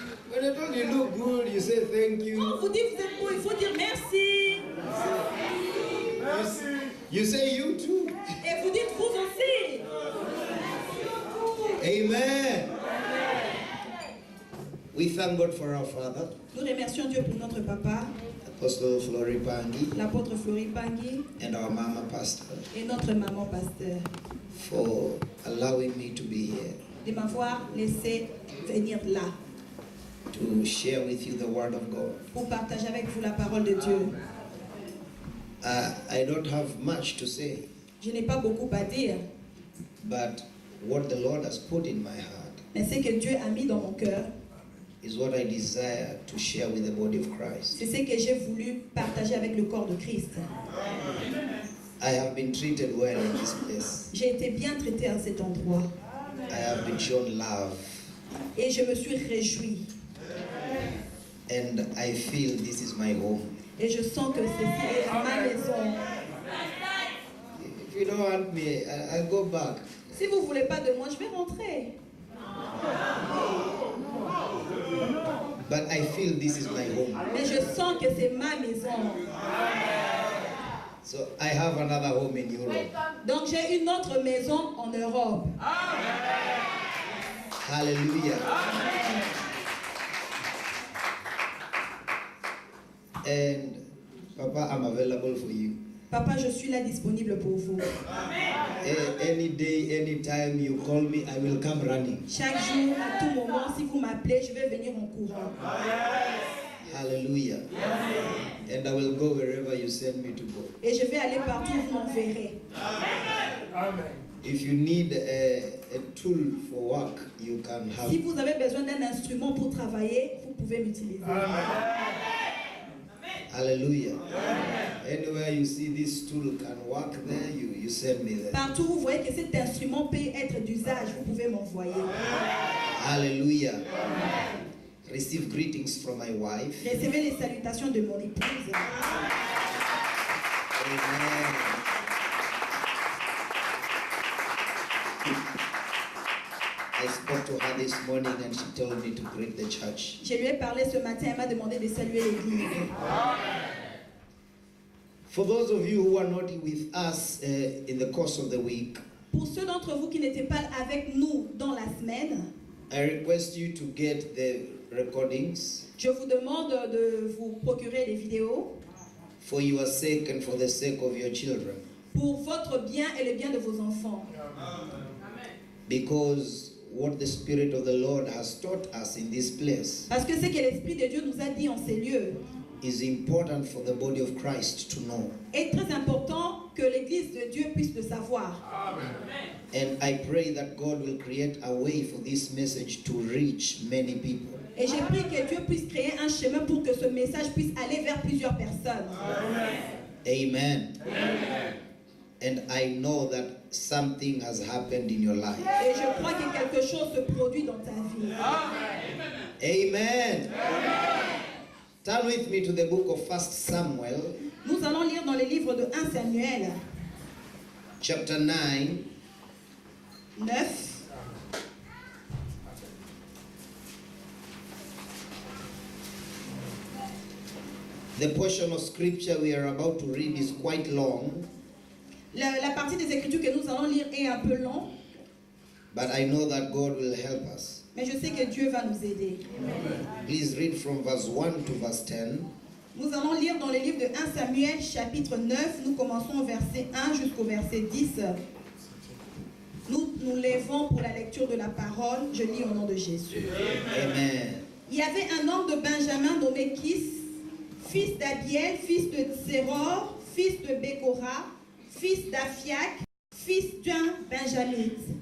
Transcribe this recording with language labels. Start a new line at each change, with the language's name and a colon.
English: When I told you look good, you say thank
French: Quand
English: you.
French: on vous dit vous êtes beau, il faut dire merci.
English: You say you too.
French: Et vous dites vous aussi.
English: Amen. We thank God for our Father,
French: Nous remercions Dieu pour notre papa,
English: Apostle Flory Pangi,
French: l'apôtre Flori Bangui,
English: and our Mama Pastor,
French: et notre maman pasteur,
English: for allowing me to be here
French: de m'avoir laissé venir là
English: to share with you the Word of God.
French: pour partager avec vous la parole de Dieu.
English: I don't have much to say,
French: Je n'ai pas beaucoup à dire,
English: but what the Lord has put in my heart
French: mais ce que Dieu a mis dans mon cœur,
English: is what I desire to share with the body of Christ.
French: c'est ce que j'ai voulu partager avec le corps de Christ.
English: I have been treated well in this place.
French: J'ai été bien traité à cet endroit
English: I have been shown love,
French: et je me suis réjouie.
English: and I feel this is my home.
French: Et je sens que ceci est ma maison.
English: If you don't want me, I'll go back.
French: Si vous ne voulez pas de moi, je vais rentrer.
English: But I feel this is my home.
French: Mais je sens que c'est ma maison.
English: So I have another home in Europe.
French: Donc j'ai une autre maison en Europe.
English: Hallelujah. And Papa, I'm available for you.
French: Papa, je suis là disponible pour vous.
English: Any day, any time you call me, I will come running.
French: Chaque jour, à tout moment, si vous m'appelez, je vais venir en courant.
English: Hallelujah. And I will go wherever you send me to go.
French: Et je vais aller partout où vous m'enverrez.
English: If you need a tool for work, you can have.
French: Si vous avez besoin d'un instrument pour travailler, vous pouvez m'utiliser.
English: Hallelujah. Anywhere you see this tool can work there, you send me there.
French: Partout où vous voyez que cet instrument peut être d'usage, vous pouvez m'envoyer.
English: Hallelujah. Receive greetings from my wife.
French: Recevez les salutations de mon épouse.
English: Amen. I spoke to her this morning and she told me to greet the church.
French: Je lui ai parlé ce matin, elle m'a demandé de saluer l'église.
English: For those of you who are not with us in the course of the week,
French: Pour ceux d'entre vous qui n'étaient pas avec nous dans la semaine,
English: I request you to get the recordings
French: je vous demande de vous procurer les vidéos
English: for your sake and for the sake of your children.
French: pour votre bien et le bien de vos enfants.
English: Because what the Spirit of the Lord has taught us in this place
French: Parce que ce que l'Esprit de Dieu nous a dit en ces lieux
English: is important for the body of Christ to know.
French: est très important que l'Église de Dieu puisse le savoir.
English: And I pray that God will create a way for this message to reach many people.
French: Et j'ai prié que Dieu puisse créer un chemin pour que ce message puisse aller vers plusieurs personnes.
English: Amen. And I know that something has happened in your life.
French: Et je crois que quelque chose se produit dans ta vie.
English: Amen. Turn with me to the book of 1 Samuel,
French: Nous allons lire dans les livres de 1 Samuel
English: chapter 9,
French: 9.
English: The portion of scripture we are about to read is quite long,
French: La partie des Écritures que nous allons lire est un peu longue,
English: but I know that God will help us.
French: mais je sais que Dieu va nous aider.
English: Please read from verse 1 to verse 10.
French: Nous allons lire dans le livre de 1 Samuel, chapitre 9. Nous commençons au verset 1 jusqu'au verset 10. Nous nous lèvons pour la lecture de la parole. Je lis au nom de Jésus. Amen. Il y avait un homme de Benjamin nommé Kis, fils d'Abiel, fils de Zéror, fils de Bécora, fils d'Aphiac, fils d'un Benjamite.